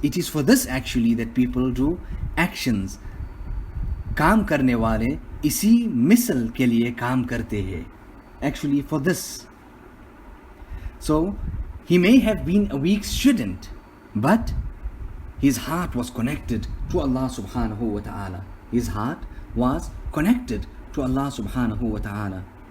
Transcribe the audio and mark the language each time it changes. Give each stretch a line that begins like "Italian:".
English: It is for this actually that people do actions.
Hindi: काम करने वाले इसी मिसल के लिए काम करते हैं.
English: Actually for this. So he may have been a weak student, but his heart was connected to Allah subhanahu wa ta'ala. His heart was connected to Allah subhanahu wa ta'ala.